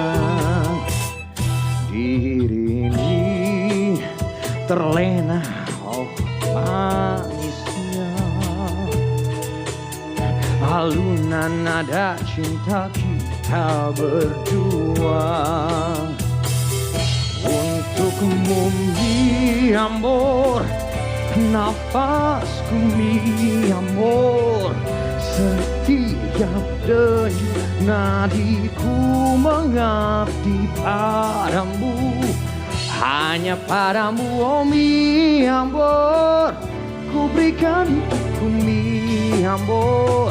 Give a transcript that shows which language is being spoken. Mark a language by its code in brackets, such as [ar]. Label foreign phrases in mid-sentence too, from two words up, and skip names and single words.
[id] Diri ini terlena, oh manisnya. Alunan nada cinta kita berdua. Untukmu [es] mi amor, [id] nafasku [es] mi amor. [id] Setiap denyut nadiku mengabdi padamu. Hanya padamu oh [es] mi amor, [id] ku berikan hidupku [es] mi amor.